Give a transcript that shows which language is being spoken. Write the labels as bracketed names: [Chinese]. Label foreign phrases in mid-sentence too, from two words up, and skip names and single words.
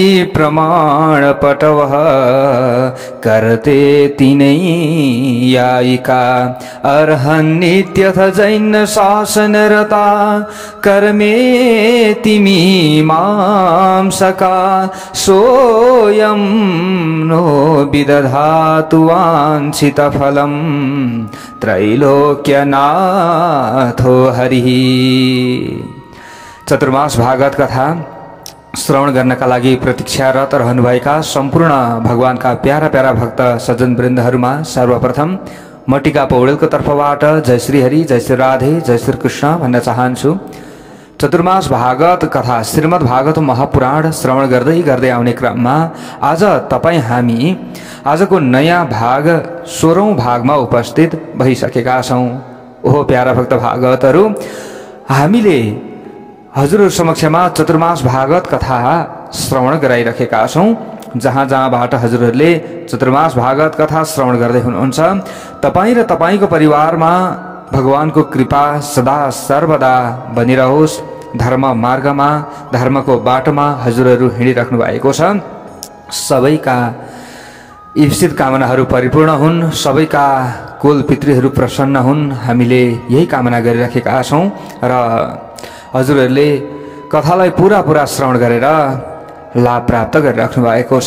[Sanskrit] प्रमाणपटवः करते तिनैयायिका अर्हन्नित्यथ जैन शासनरता कर्मेति मीमांसका सोऽयं नो विदधातु वाञ्छितफलं त्रैलोक्यनाथो हरिः। [Nepali] चतुर्मास भागवत कथा श्रवण गर्नका लागि प्रतीक्षारत रहनुभएका सम्पूर्ण भगवानका प्यारा प्यारा भक्त सज्जन वृन्दहरूमा सर्वप्रथम म टिका पौडेलको तर्फबाट जय श्री हरि, जय श्री राधे, जय श्री कृष्ण भन्न चाहन्छु। चतुर्मास भागवत कथा श्रीमद् भागवत महापुराण श्रवण गर्दै गर्दै आउने क्रममा आज हामी आजको नयाँ भाग 16औं भागमा उपस्थित भइसकेका छौं। ओहो प्यारा भक्त भागवतहरू, हामीले हजुरहरु समक्षमा चतुर्मास भागवत कथा श्रवण गराइरहेका छौं। जहाँ जहाँबाट हजुरहरूले चतुर्मास भागवत कथा श्रवण गर्दै हुनुहुन्छ, तपाई र तपाईको परिवारमा भगवानको कृपा सदा सर्वदा बनिरहोस्। धर्म मार्गमा, धर्मको बाटोमा हजुरहरू हिँडिराख्नु भएको छ। सबैका इप्सित कामनाहरू परिपूर्ण हुन्, सबैका कुल पितृहरू प्रसन्न हुन्, हामीले यही कामना गरिराखेका छौं। र हजुरहरूले कथालाई पुरा श्रवण गरेर लाभ प्राप्त गरिराख्नु भएको छ।